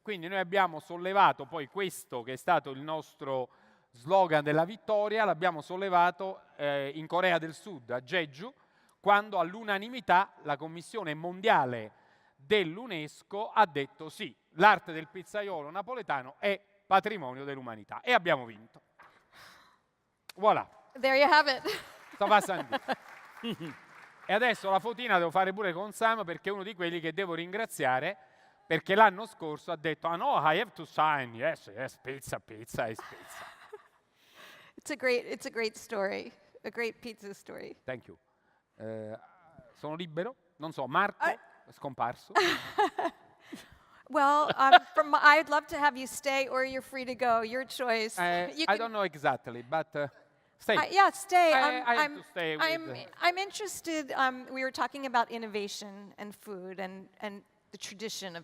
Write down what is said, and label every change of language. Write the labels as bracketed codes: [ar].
[it] Quindi noi abbiamo sollevato poi questo che è stato il nostro slogan della vittoria, l'abbiamo sollevato in Corea del Sud, a Jeju, quando all'unanimità la Commissione Mondiale dell'UNESCO ha detto sì, l'arte del pizzaiolo napoletano è patrimonio dell'umanità, e abbiamo vinto. [fr] Voilà. [en] There you have it. [it] Sto passando. E adesso la fotina devo fare pure con Sam, perché è uno di quelli che devo ringraziare, perché l'anno scorso ha detto "Ah no, I have to sign, yes, pizza is pizza". [en] It's a great story, a great pizza story. [it] Thank you. Sono libero? Non so, Marco? È scomparso. [en] Well, I'd love to have you stay, or you're free to go. Your choice. You I can- don't know exactly, but stay. Yeah, stay. I have to stay with I'm interested. We were talking about innovation and food and the tradition of